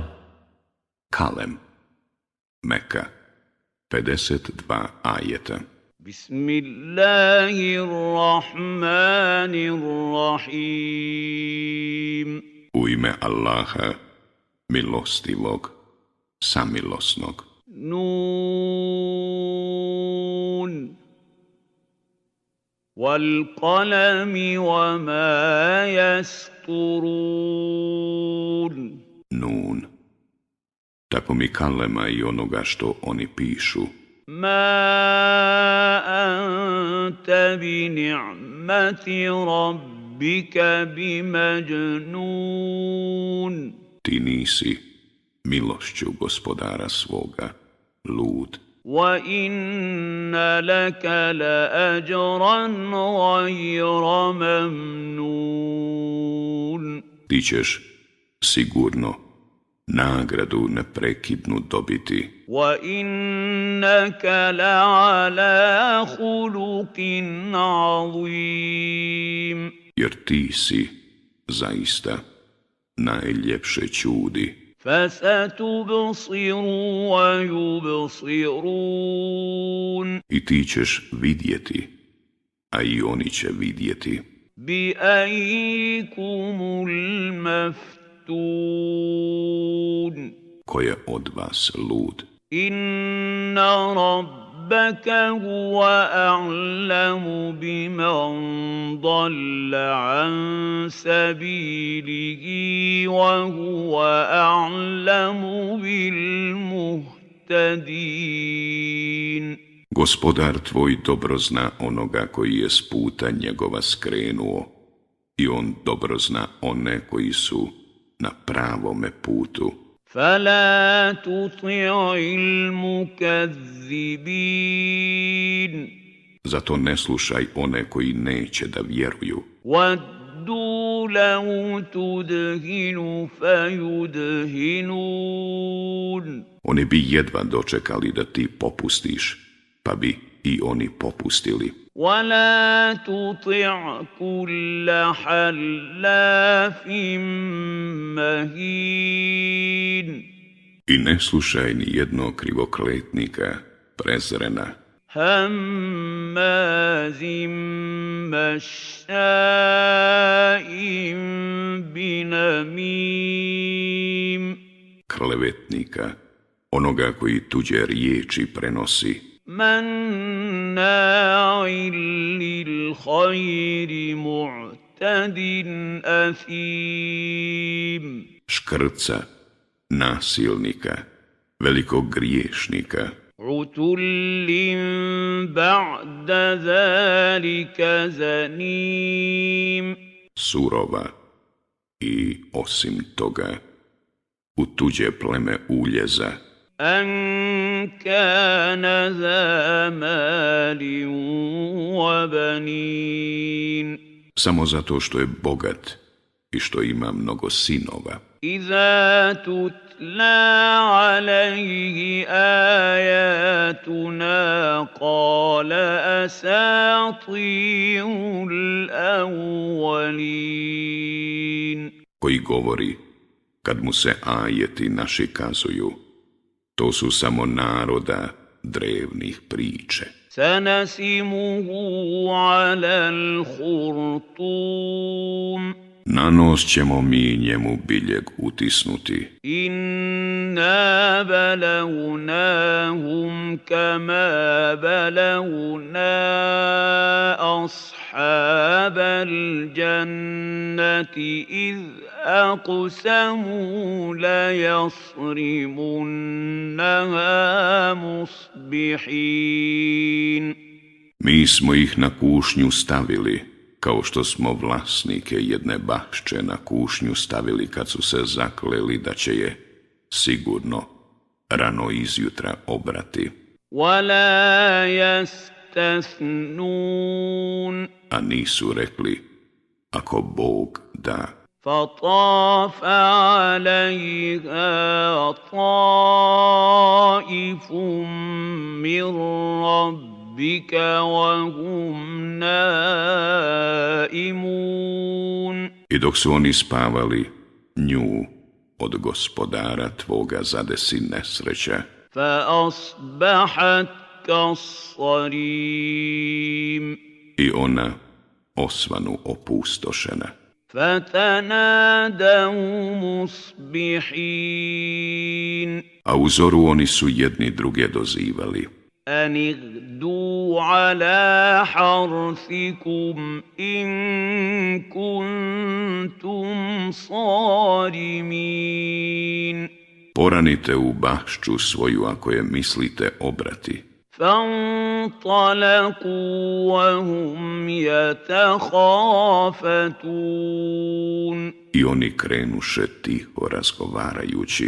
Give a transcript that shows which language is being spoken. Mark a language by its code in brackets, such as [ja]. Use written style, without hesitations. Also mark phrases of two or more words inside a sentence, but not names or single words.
[bs] Kalem. Meka. 52 ajeta. [ar] Bismillahirrahmanirrahim. [bs] U ime Allaha, milostivog, samilosnog. [ar] Nun. والقلم وما يسطرون. Nun. [bs] Tako mi kalema i onoga što oni pišu. [ar] ما أنت بنعمة ربك بمجنون. [bs] Ti nisi milošću gospodara svoga lud. [ar] وإن لك لأجرا غير ممنون. [bs] Ti ćeš sigurno nagradu neprekidnu dobiti. [ar] وإنك لعلى خلق عظيم. [bs] Jer ti si zaista najljepše čudi. [ar] فستبصر ويبصرون. [bs] I ti ćeš vidjeti, a i oni će vidjeti. [ar] بأييكم المفتون. [bs] Ko je od vas lud? [ar] إن ربك هو أعلم بمن ضل عن سبيله وهو أعلم بالمهتدين. [bs] Gospodar tvoj dobro zna onoga koji je s puta njegova skrenuo i on dobro zna one koji su na pravome putu. [ar] فلا تطع المكذبين. [bs] Zato ne slušaj one koji neće da vjeruju. [ar] وَدُّوا لَوْ تُدْهِنُ فَيُدْهِنُونَ. [bs] Oni bi jedva dočekali da ti popustiš, pa bi i oni popustili. [ar] وَلَا تُطِعْ كُلَّ حَلَّافٍ مَهِينٍ. [bs] I ne slušaj ni jednog krivokletnika, prezrena, [ar] هَمَّازٍ مَّشَّاءٍ بِنَمِيمٍ. [bs] klevetnika, onoga koji tuđe riječi prenosi, [ar] مَنَّاعٍ لِلْخَيْرِ مُعْتَدٍ أَثِيمٍ. [bs] škrca, nasilnika, velikog griješnika, [ar] عُتُلٍّ بَعْدَ ذَلِكَ زَنِيمٍ. [bs] surova i osim toga u tuđe pleme uljeza, [ar] أَن كَانَ ذَا مَالٍ وَبَنِينَ. [bs] samo zato što je bogat i što ima mnogo sinova. [ar] إِذَا تُتْلَى عَلَيْهِ آيَاتُنَا قَالَ أَسَاطِيرُ الْأَوَّلِينَ. [bs] Koji govori, kad mu se ajeti naši kazuju, to su samo naroda drevnih priče. [ar] سَنَسِمُهُ عَلَى الْخُرْطُومِ. [bs] Na nos ćemo mi njemu biljeg utisnuti. [ar] إِنَّا بَلَوْنَاهُمْ كَمَا بَلَوْنَا أَصْحَابَ الْجَنَّةِ إِذْ أَقْسَمُوا لَيَصْرِمُنَّهَا مُصْبِحِينَ. [bs] Mi smo ih na kušnju stavili, kao što smo vlasnike jedne bašče na kušnju stavili kad su se zakleli da će je sigurno rano izjutra obrati. [ar] وَلَا يَسْتَثْنُونَ. [bs] A nisu rekli, ako Bog da. [ar] فَطَافَ عَلَيْهَا طَائِفٌ مِّن رَّبِّهَا ربك وهم نائمون [bs] I dok su oni spavali, nju od gospodara tvoga zadesi nesreća, [ar] فأصبحت كالصريم [bs] i ona osvanu opustošena. [ar] فتنادوا مصبحين [bs] A u zoru oni su jedni druge dozivali: [ar] أن اغدوا على حرثكم إن كنتم صارمين [bs] poranite u bašću svoju ako je mislite obrati. [ar] فانطلقوا وهم يتخافتون [bs] I oni krenuše tiho razgovarajući: